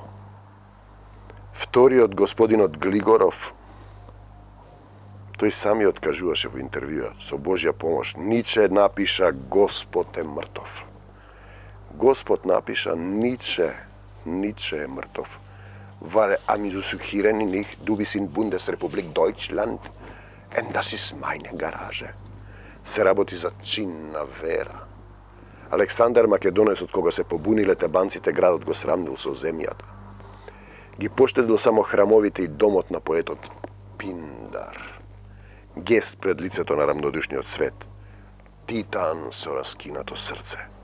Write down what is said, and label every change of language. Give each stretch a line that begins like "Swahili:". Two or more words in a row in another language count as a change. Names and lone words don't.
Macedonian: Вториот, господинот Глигоров, тој самиот кажуваше во интервјуа, со Божја помош, Ниче напиша Господ е мртов. Господ напиша Ниче е мртов.
German: War amüsieren nicht, du bist in Bundesrepublik Deutschland and das ist meine Garage.
Macedonian: Се работи за чинна вера. Александар Македонецот, кога се побуниле тебанците, градот го срамнил со земјата. Ги поштедил само храмовите и домот на поетот Пиндар. Гест пред лицето на рамнодушниот свет. Титан со раскинато срце.